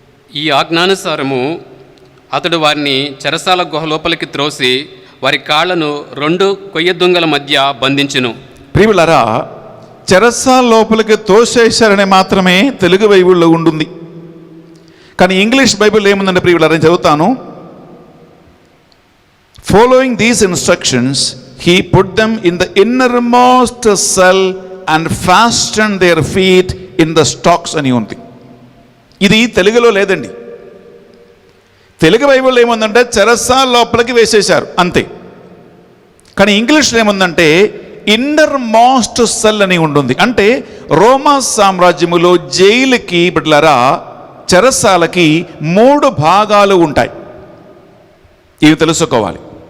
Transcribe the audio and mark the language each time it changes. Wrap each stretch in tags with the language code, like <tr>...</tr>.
<te>ఈ ఆజ్ఞానుసారము అతడు వారిని చెరసాల గుహ లోపలికి త్రోసి వారి కాళ్లను 2 కొయ్య దుంగల మధ్య బంధించును. ప్రియులారా చెరసాల లోపలికి తోసేశారని మాత్రమే తెలుగు బైబిల్లో ఉంటుంది. కానీ ఇంగ్లీష్ బైబిల్ ఏముందంటే ప్రియులారా నేను చదువుతాను.</te> <en>Following these instructions, he put them in the innermost cell and fastened their feet in the stocks</en> <te>అని ఉంది. ఇది తెలుగులో లేదండి. తెలుగు బైబిల్లో ఏముందంటే చెరసాల లోపలికి వేసేశారు అంతే. కానీ ఇంగ్లీష్లో ఏముందంటే ఇన్నర్ మోస్ట్ సెల్ అని ఉంటుంది. అంటే రోమా సామ్రాజ్యములో జైలుకి బిడ్డలారా చెరసాలకి 3 భాగాలు ఉంటాయి. ఇవి తెలుసుకోవాలి.</te>